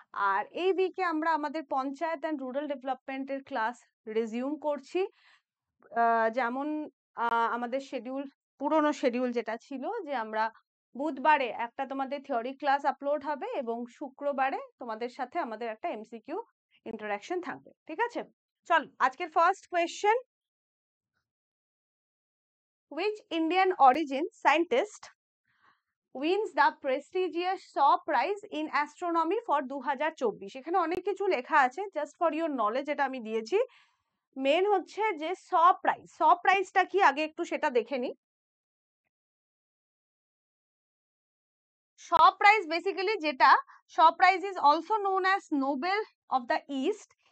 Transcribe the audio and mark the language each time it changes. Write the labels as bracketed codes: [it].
[bn] আর এই উইকে আমরা আমাদের পঞ্চায়েত অ্যান্ড রুরাল ডেভেলপমেন্টের ক্লাস রেজিউম করছি। যেমন আমাদের শিডিউল, পুরনো শিডিউল যেটা ছিল, যে আমরা বুধবারে একটা তোমাদের থিওরি ক্লাস আপলোড হবে এবং শুক্রবারে তোমাদের সাথে আমাদের একটা এমসিকিউ ইন্টারাকশন থাকবে। ঠিক আছে, চল আজকের first question. [en] Which Indian origin scientist wins the prestigious Shaw Prize in Astronomy for 2024? [bn] এখানে অনেক কিছু লেখা আছে, [en] just for your knowledge [bn] এটা আমি দিয়েছি। মেন হচ্ছে যে শ প্রাইজটা কি আগে একটু সেটা দেখে নি। [en] Shaw prize [bn] বেসিক্যালি যেটা, [en] Shaw prize is also known as Nobel of the East.